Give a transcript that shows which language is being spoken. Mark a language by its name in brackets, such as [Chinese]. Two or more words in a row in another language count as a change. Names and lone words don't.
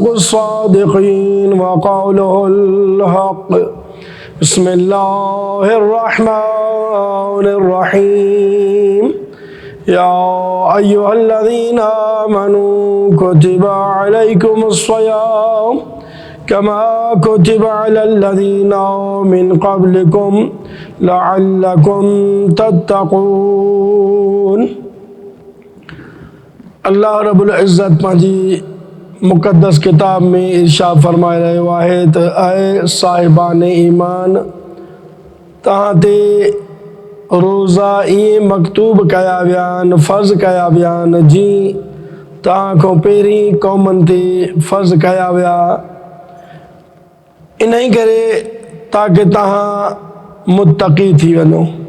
[Arabic] الصادقين وقوله الحق بسم الله الرحمن الرحيم يا أيها الذين آمنوا كتب عليكم الصيام كما كتب على الذين من قبلكم لعلكم [Sindhi] تتقون अल्लाह रब्बुल इज़्ज़त पंहिंजी मुक़द्दस किताब में इरशाद फरमाए रहियो आहे त ऐं साहिबान ईमान तव्हां ते रोज़ा ईअं मकतूब कया विया आहिनि फ़र्ज़ कया विया आहिनि जीअं तव्हां खां पहिरीं क़ौमनि ते फ़र्ज़ कया विया इन ई करे ताकी तव्हां मुत्तक़ी थी वञो।